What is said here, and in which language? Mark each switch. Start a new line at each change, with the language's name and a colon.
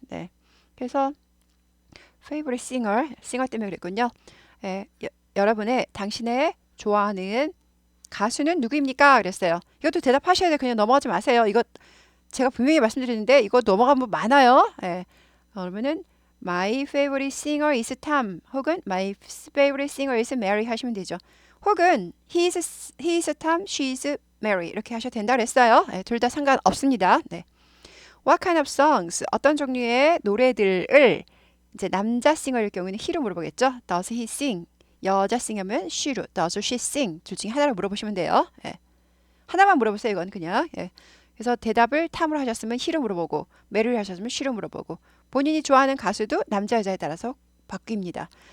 Korean: 네. 그래서 favorite singer 때문에 그랬군요. 예, 여러분의 당신의 좋아하는 가수는 누구입니까? 그랬어요. 이것도 대답하셔야 돼요. 그냥 넘어가지 마세요. 이거 제가 분명히 말씀드리는데 이거 넘어가면 많아요. 예. 그러면은
English: My favorite singer is Tom 혹은 My favorite singer is Mary
Korean: 하시면 되죠.
English: 혹은 he is Tom, she is Mary 이렇게 하셔도 된다 그랬어요.
Korean: 예, 둘 다 상관없습니다. 네.
English: What kind of songs?
Korean: 어떤 종류의 노래들을 이제 남자 싱어일 경우에는 he로 물어보겠죠.
English: Does he sing? 여자 싱어면 she로. Does she sing?
Korean: 둘 중에 하나를 물어보시면 돼요. 예. 하나만 물어보세요. 이건 그냥. 예. 그래서 대답을 탐으로 하셨으면 he로 물어보고 메리를 하셨으면 she로 물어보고 본인이 좋아하는 가수도 남자 여자에 따라서 바뀝니다.